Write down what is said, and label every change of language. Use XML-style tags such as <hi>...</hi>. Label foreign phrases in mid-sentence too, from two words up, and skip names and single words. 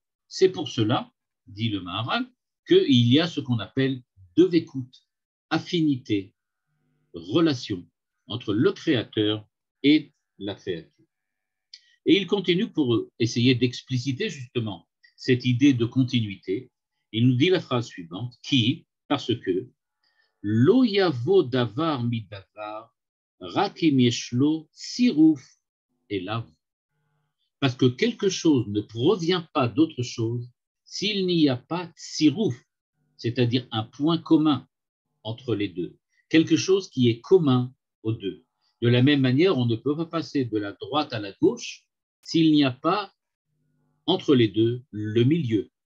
<fr>C'est pour cela, dit le Maharal, qu'il y a ce qu'on appelle devekut, affinité, relation entre le Créateur et la créature. Et il continue pour essayer d'expliciter justement cette idée de continuité. Il nous dit la phrase suivante, qui, parce que</fr> <he>לא יבוא דבר מדבר, רק אם יש לו צירוף אליו.</he> <fr>Parce que quelque chose ne provient pas d'autre chose s'il n'y a pas siruf, c'est-à-dire un point commun entre les deux, quelque chose qui est commun aux deux. De la même manière, on ne peut pas passer de la droite à la gauche s'il n'y a pas entre les deux le milieu.</fr>